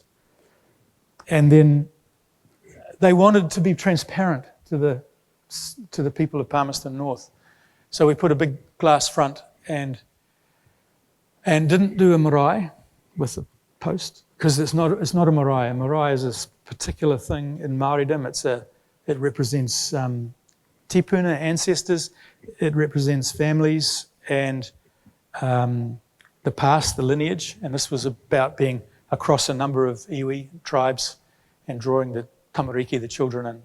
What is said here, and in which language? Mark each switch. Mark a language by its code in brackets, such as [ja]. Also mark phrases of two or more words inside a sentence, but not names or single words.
[en] And then they wanted to be transparent to the people of Palmerston North. So we put a big glass front and didn't do a marae with the post, because it's not a marae. A marae is a particular thing in Māoridom. It represents tipuna, ancestors. It represents families and the past, the lineage. And this was about being across a number of iwi tribes and drawing the tamariki, the children, in.